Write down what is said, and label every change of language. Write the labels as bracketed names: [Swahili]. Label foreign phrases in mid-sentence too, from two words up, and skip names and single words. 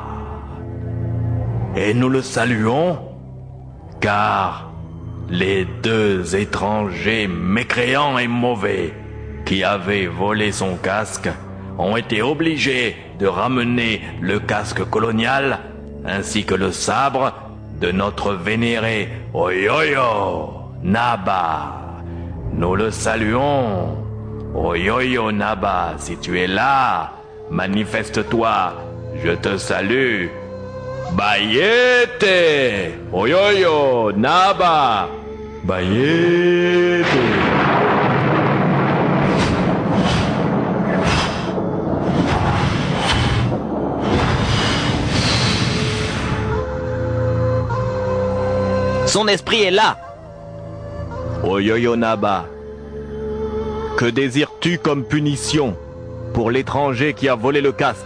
[French] Et nous le saluons, car les deux étrangers mécréants et mauvais qui avaient volé son casque ont été obligés de ramener le casque colonial ainsi que le sabre de notre vénéré Oyoyo Naba. Nous le saluons. Oyoyo Naba, si tu es là, manifeste-toi, je te salue. Bayete! Oyoyo Naba! Bayete! Son esprit est là. Oyoyo Naba, que désires-tu comme punition pour l'étranger qui a volé le casque?